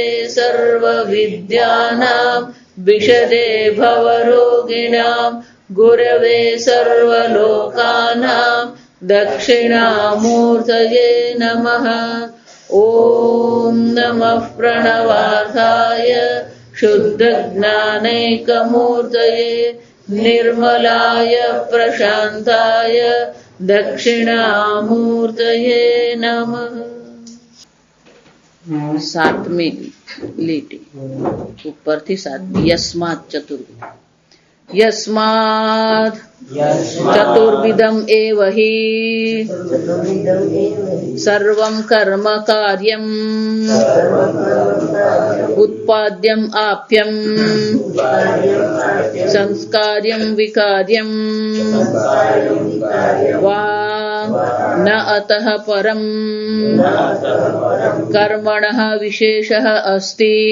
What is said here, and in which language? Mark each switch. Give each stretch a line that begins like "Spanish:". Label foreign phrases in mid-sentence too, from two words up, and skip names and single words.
Sanskrit: सर्वविद्यानां विशदे भवरोगिणां गुरवे सर्वलोकानां दक्षिणामूर्तये नमः ॐ नमः प्रणवार्थाय शुद्धज्ञानैकमूर्तये निर्मलाय प्रशान्ताय दक्षिणामूर्तये नमः।
Gujarati: 7મી લીટી ઉપરથી 7મી
Sanskrit: યસ્માત ચતુર્વિધ यस्मात् चतुर्विधम् एव हि सर्वं कर्म कार्यम् उत्पाद्यम् आप्यम् संस्कार्यं विकार्यम् वा न अतः परम् कर्मणः विशेषः अस्ति